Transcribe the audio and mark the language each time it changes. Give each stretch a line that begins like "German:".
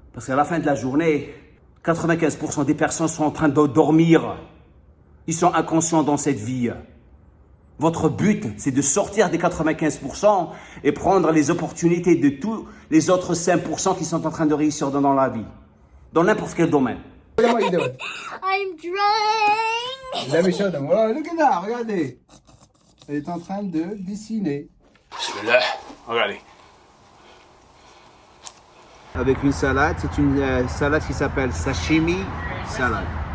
French: Parce qu'à la fin de la journée, 95% des personnes sont en train de dormir. Ils sont inconscients dans cette vie. Votre but, c'est de sortir des 95% et prendre les opportunités de tous les autres 5% qui sont en train de réussir dans la vie. Dans n'importe quel domaine.
English: Look at what you're doing. I'm drawing. Let me show them. Oh, look at that,
French: regardez. Elle est en train de dessiner. Bismillah, regardez. Avec une salade, c'est une salade qui s'appelle sashimi salade.